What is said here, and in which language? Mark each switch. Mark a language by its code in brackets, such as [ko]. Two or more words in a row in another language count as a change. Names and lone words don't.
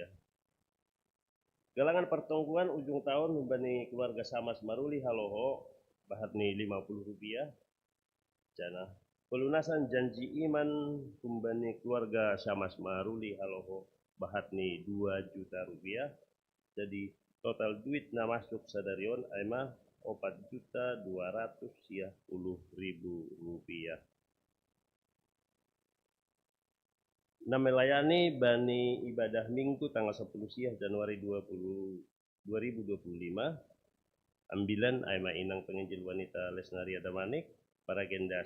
[bts] galangan pertongkuan ujung tahun humbani keluarga Samas Maruli Haloho bahatni Rp50 jana [id] pelunasan janji iman [bts] humbani keluarga Samas Maruli Haloho bahatni Rp2.000.000 [id] jadi total duit [bts] na masuk sadarion aima Rp4.210.000 na melayani bani [id] ibadah minggu tanggal [bts] 10 siah Januari 2025 ambilan aima Inang Penginjil Wanita Lesnaria Damanik Paragenda